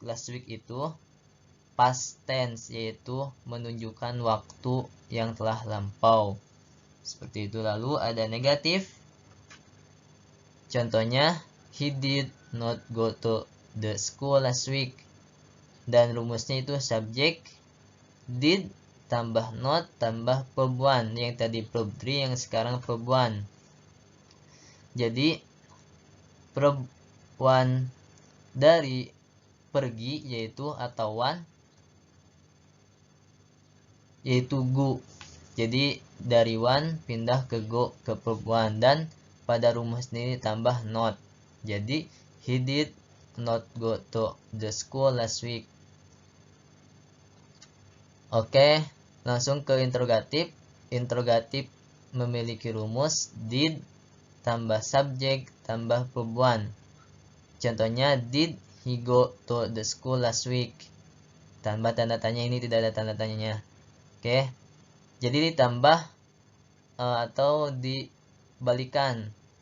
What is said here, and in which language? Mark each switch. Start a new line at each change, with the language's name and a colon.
English: Last week
Indonesian: itu past tense, yaitu menunjukkan waktu yang telah lampau. Seperti itu. Lalu ada negatif. Contohnya,
English: he did not go to the school last week.
Indonesian: Dan rumusnya itu subjek did tambah not tambah verb 1. Yang tadi verb 3, yang sekarang verb 1. Jadi verb 1 dari pergi yaitu atau one, yaitu go. Jadi dari one pindah ke go ke verb 1, dan pada rumus ini tambah not. Jadi
English: he did not go to the school last week.
Indonesian: Oke, langsung ke interrogatif. Interrogatif memiliki rumus did tambah subjek tambah verb 1. Contohnya,
English: did he go to the school last week?
Indonesian: Tambah tanda tanya, ini tidak ada tanda tanyanya. Oke, jadi ditambah atau dibalikan.